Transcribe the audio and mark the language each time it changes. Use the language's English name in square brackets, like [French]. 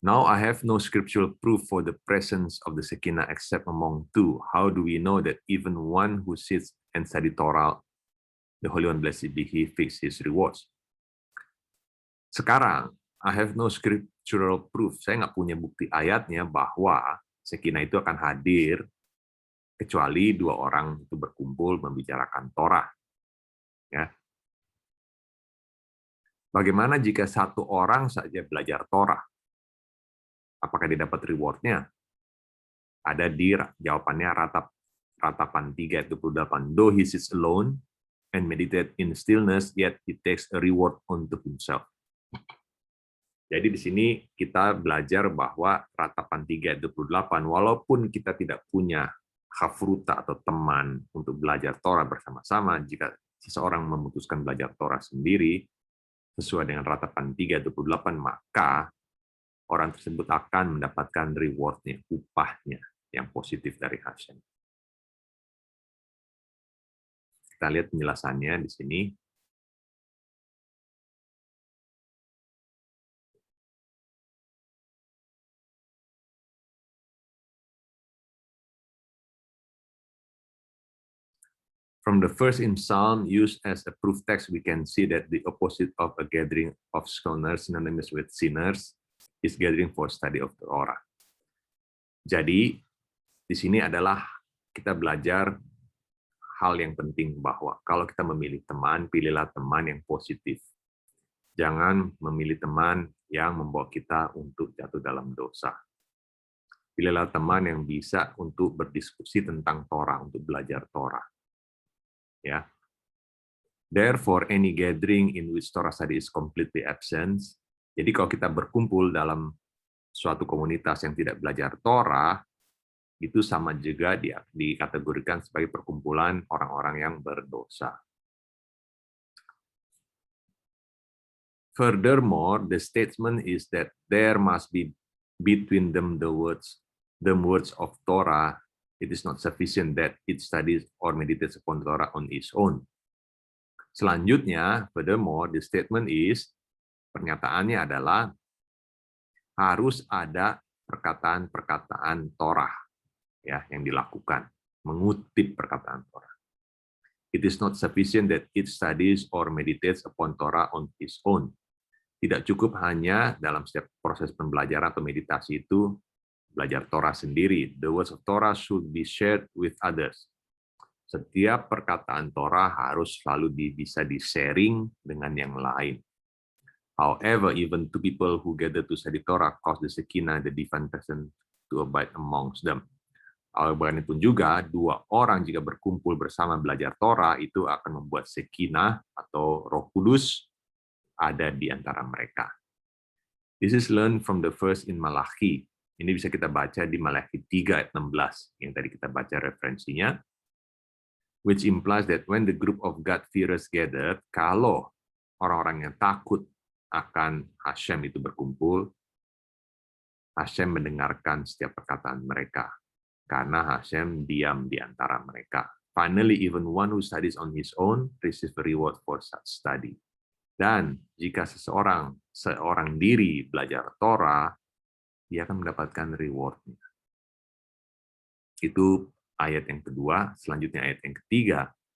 [English] Now I have no scriptural proof for the presence of the Shekinah except among two. How do we know that even one who sits and study Torah, the Holy One, blessed be He, fix his rewards? [Indonesian] Sekarang, [English] I have no scriptural proof. [Indonesian] Saya nggak punya bukti ayatnya bahwa Shekinah itu akan hadir kecuali dua orang itu berkumpul membicarakan Torah. Ya. Bagaimana jika satu orang saja belajar Torah? Apakah dia dapat reward-nya? Ada di jawabannya ratapan 3 ayat 28. [English] Though he sits alone and meditate in stillness, yet he takes a reward unto himself. [Indonesian] Jadi di sini kita belajar bahwa ratapan 3 ayat 28, walaupun kita tidak punya hafruta atau teman untuk belajar Torah bersama-sama, jika seseorang memutuskan belajar Torah sendiri sesuai dengan ratapan 3 ayat 28, maka orang tersebut akan mendapatkan reward-nya, upahnya yang positif dari Hashem. Kita lihat penjelasannya di sini. [English] From the verse in Psalm used as a proof text, we can see that the opposite of a gathering of scorners synonymous with sinners is gathering for study of the Torah. [Indonesian] Jadi, di sini adalah kita belajar hal yang penting bahwa kalau kita memilih teman, pilihlah teman yang positif. Jangan memilih teman yang membawa kita untuk jatuh dalam dosa. Pilihlah teman yang bisa untuk berdiskusi tentang Torah, untuk belajar Torah. Ya. [English] Therefore, any gathering in which Torah study is completely absent. [Indonesian] Jadi kalau kita berkumpul dalam suatu komunitas yang tidak belajar Torah, itu sama juga dikategorikan sebagai perkumpulan orang-orang yang berdosa. [English] Furthermore, the statement is that there must be between them the words of Torah. It is not sufficient that it studies or meditates upon Torah on its own. [Indonesian] Selanjutnya, [English] furthermore, the statement is, [Indonesian] pernyataannya adalah harus ada perkataan-perkataan Torah, ya, yang dilakukan, mengutip perkataan Torah. [English] It is not sufficient that it studies or meditates upon Torah on its own. [Indonesian] Tidak cukup hanya dalam setiap proses pembelajaran atau meditasi itu belajar Torah sendiri. [English] The words of Torah should be shared with others. [Indonesian] Setiap perkataan Torah harus selalu bisa di-sharing dengan yang lain. [English] However, even two people who gather to study Torah cause the Shekinah, the divine presence, to abide amongst them. [Indonesian] Bagaimanapun juga, dua orang jika berkumpul bersama belajar Torah itu akan membuat Shekinah atau Roh Kudus ada di antara mereka. [English] This is learned from the verse in Malachi. [Indonesian] Ini bisa kita baca di Malachi 3 ayat 16 yang tadi kita baca referensinya, [English] which implies that when the group of God-fearers gathered, [Indonesian] kalau orang-orang yang takut akan Hashem itu berkumpul, Hashem mendengarkan setiap perkataan mereka, karena Hashem diam di antara mereka. [English] Finally, even one who studies on his own receives a reward for such study. [Indonesian] Dan jika seorang diri belajar Torah, dia akan mendapatkan reward-nya. Itu ayat yang kedua. Selanjutnya ayat yang ketiga.